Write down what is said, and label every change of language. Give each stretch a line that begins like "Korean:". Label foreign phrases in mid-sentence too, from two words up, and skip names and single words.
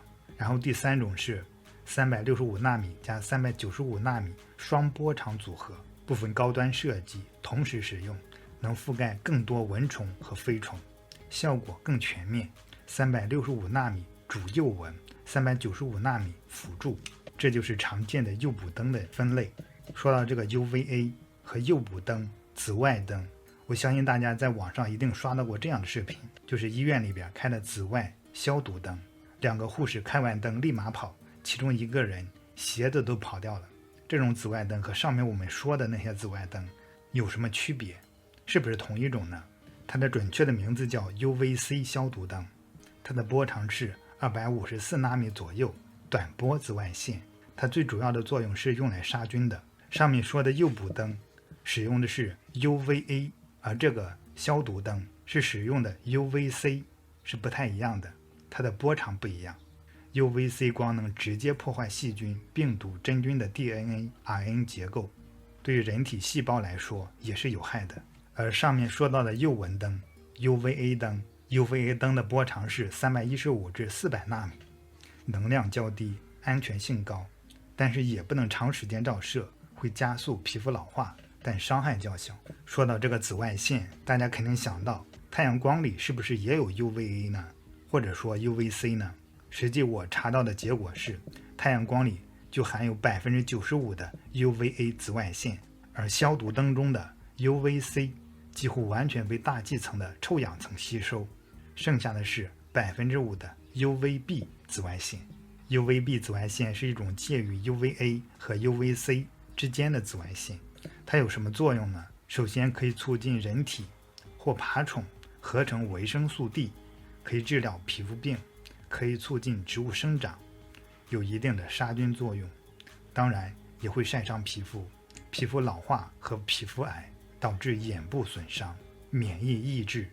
Chinese: 然後第3種是365納米加395納米雙波長組合，部分高端設計同時使用，能覆蓋更多蚊蟲和飞虫，效果更全面。365納米主誘蚊，395納米輔助，這就是常見的誘捕燈的分類。說到這個 UVA 和誘捕燈、紫外燈，我相信大家在網上一定刷到過這樣的視頻，就是醫院裡邊開的紫外消毒燈，2個護士開完燈立馬跑，其中1個人鞋子都跑掉了。這種紫外燈和上面我們說的那些紫外燈有什麼區別？是不是同一種呢？它的準確的名字叫 UVC 消毒燈，它的波長是254納米左右，短波紫外線。它最主要的作用是用來殺菌的。上面說的诱捕燈使用的是 UVA， 而這個消毒燈是使用的 UVC， 是不太一樣的，它的波長不一樣。UVC 光能直接破壞細菌、病毒、真菌的 DNA、RNA 結構，對於人體細胞來說也是有害的。而上面說到的誘蚊燈 UVA 燈的波長是315至400納米，能量較低，安全性高，但是也不能長時間照射，會加速皮膚老化，但傷害較小。說到这個紫外線，大家肯定想到太陽光裡是不是也有 UVA 呢？或者說 UVC 呢？實際我查到的結果是，太陽光裡就含有95%的 UVA 紫外線，而消毒燈中的 UVC 幾乎完全被大气层的臭氧层吸收，剩下的是5%的 UVB 紫外線。UVB 紫外線是一種介于 UVA 和 UVC 之間的紫外線，它有什麼作用呢？首先可以促進人體或爬蟲合成維生素 D， 可以治療皮膚病，可以促進植物生長，有一定的殺菌作用。當然也會曬傷皮膚，皮膚老化和皮膚癌，導致眼部損傷、免疫抑制。